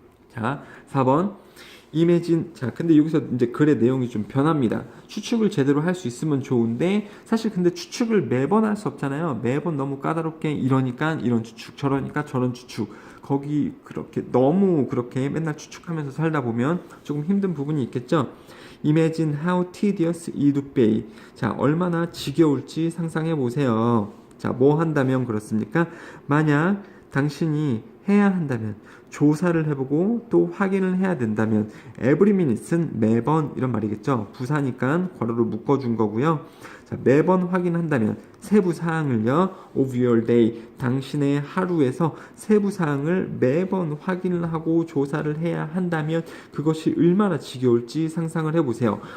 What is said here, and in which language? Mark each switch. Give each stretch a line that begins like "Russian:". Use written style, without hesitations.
Korean: 자, 4번 임해진. 자, 근데 여기서 이제 글의 내용이 좀 변합니다. 추측을 제대로 할 수 있으면 좋은데, 사실 근데 추측을 매번 할 수 없잖아요. 매번 너무 까다롭게 이러니까 이런 추측, 저러니까 저런 추측, 거기 그렇게 너무 그렇게 맨날 추측하면서 살다 보면 조금 힘든 부분이 있겠죠.
English: Imagine how tedious it would be.
Korean: 자, 얼마나 지겨울지 상상해 보세요. 자, 뭐 한다면 그렇습니까? 만약 당신이 해야 한다면, 조사를 해보고 또 확인을 해야 된다면,
English: every minute
Korean: 는 매번 이런 말이겠죠. 부사니까 괄호로 묶어준 거고요. 자, 매번 확인한다면 세부 사항을요,
English: of your day,
Korean: 당신의 하루에서 세부 사항을 매번 확인을 하고 조사를 해야 한다면 그것이 얼마나 지겨울지 상상을 해보세요.